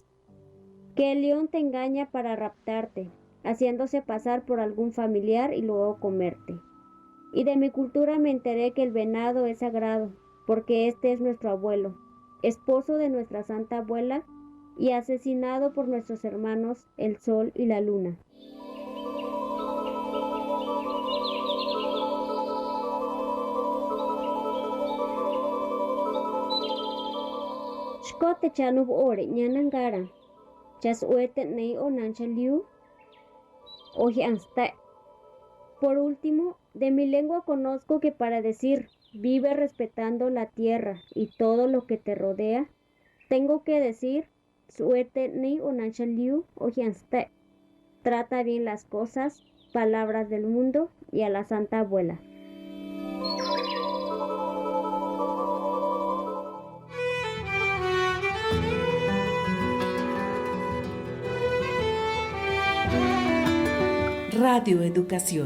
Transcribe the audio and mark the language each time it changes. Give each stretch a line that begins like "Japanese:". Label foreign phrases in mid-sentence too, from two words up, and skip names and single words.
Spanish: Que el león te engaña para raptarte, haciéndose pasar por algún familiar y luego comerte. Y de mi cultura me enteré que el venado es sagrado, porque este es nuestro abuelo, esposo de nuestra santa abuela y asesinado por nuestros hermanos el sol y la luna.
Western Highland Chatino: Shkote chanub ore ñanangara, chas uete nei o nanchaliu, oji anste.
Spanish: Por último, de mi lengua conozco que para decir vive respetando la tierra y todo lo que te rodea, tengo que decir
Western Highland Chatino: suete ni onanchaliu ojianste.
Spanish: Trata bien las cosas, palabras del mundo y a la santa abuela. Radio Educación.